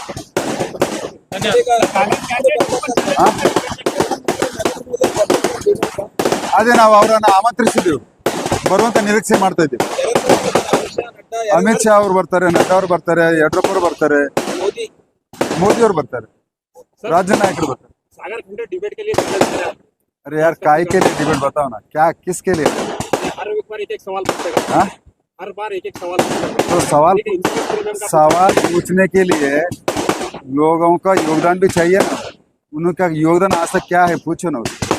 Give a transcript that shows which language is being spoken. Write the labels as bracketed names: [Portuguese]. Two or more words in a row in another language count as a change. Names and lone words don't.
[Kannada] ಅದೇ ನಾವು ಅವರನ್ನ ಆಮಂತ್ರಿಸಿದ್ದೀವಿ, ಬರುವಂತ ನಿರೀಕ್ಷೆ ಮಾಡ್ತಾ ಇದ್ದೀವಿ. ಅಮಿತ್ ಶಾ ಅವ್ರು ಬರ್ತಾರೆ, ನಡ್ಡಾ ಅವ್ರು ಬರ್ತಾರೆ, ಯಡಿಯೂರಪ್ಪ ಅವರು ಬರ್ತಾರೆ, ಮೋದಿ ಅವರು ಬರ್ತಾರೆ, ರಾಜ್ಯ ನಾಯಕರು ಬರ್ತಾರೆ. [Hindi] अरे यार काय के लिए डिबेट बताओ ना, क्या किसके लिए? हर बार एक एक सवाल तो सवाल एक इंस्पेक्टर मैम का सवाल पूछने के लिए लोगों का योगदान भी चाहिए ना। उनका योगदान आज तक क्या है, पूछो ना उसको।